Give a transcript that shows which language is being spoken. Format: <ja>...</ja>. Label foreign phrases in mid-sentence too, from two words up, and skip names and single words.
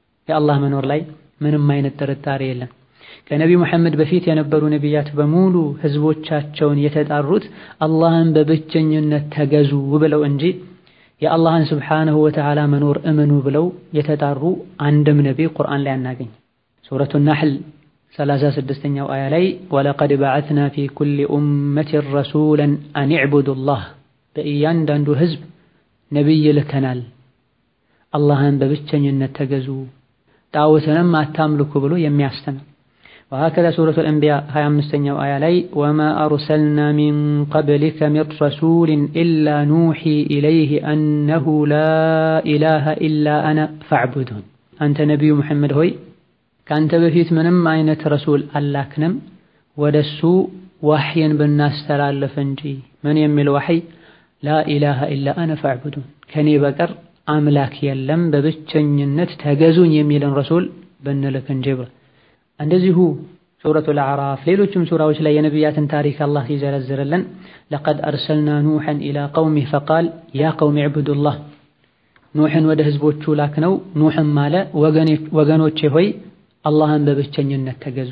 <am>የአላህ መኖር ላይ ምንም አይነት ጥርጣሬ የለም። ከነቢዩ መሐመድ በፊት የነበሩ ነቢያት በሙሉ ህዝቦቻቸውን የተጣሩት አላህን በብቸኝነት ተገዙ ብለው እንጂ የአላህን ስብሓነሁ ወተዓላ መኖር እመኑ ብለው የተጣሩ አንድም ነቢይ ቁርአን ላይ አናገኝ። ሱረቱ ናሕል 36ኛው አያ ላይ ወለቀድ</am> <ar>بعثنا في كل أمة رسولا أن اعبدوا الله፣</ar> <am>በእያንዳንዱ ህዝብ ነቢይ ልከናል አላህን በብቸኝነት ተገዙ ጣዖትንም አታምልኩ ብሎ የሚያስተምር።</am> <ar>وهكذا سورة الأنبياء</ar> <am>25ኛው አያ ላይ</am> <ar>وما أرسلنا من قبلك من رسول إلا نوحي إليه أنه لا إله إلا أنا فاعبدون أنت نبي محمد</ar> <am>ሆይ ካንተ በፊት ምንም አይነት ረሱል አላክንም ወደሱ ወህይን ብናስተላልፍ እንጂ ምን የሚል ወህይ</am> <ar>لا إله إلا أنا فاعبدون</ar> <am>ከኔ በቀር አምላክ የለም በብቸኝነት ተገዙኝ የሚልን ረሱል ብንልክ እንጂ ብሎ እንደዚሁ ሱረቱል አዕራፍ ሌሎችም ሱራዎች ላይ የነቢያትን ታሪክ አላህ ሲዘረዝርልን</am> <ar>لقد أرسلنا نوحا إلى قومه فقال يا قوم اعبدوا الله፣</ar> <am>ኑሕን ወደ ህዝቦቹ ላክነው ኑሕም አለ ወገኖቼ ሆይ አላህን በብቸኝነት ተገዙ።</am>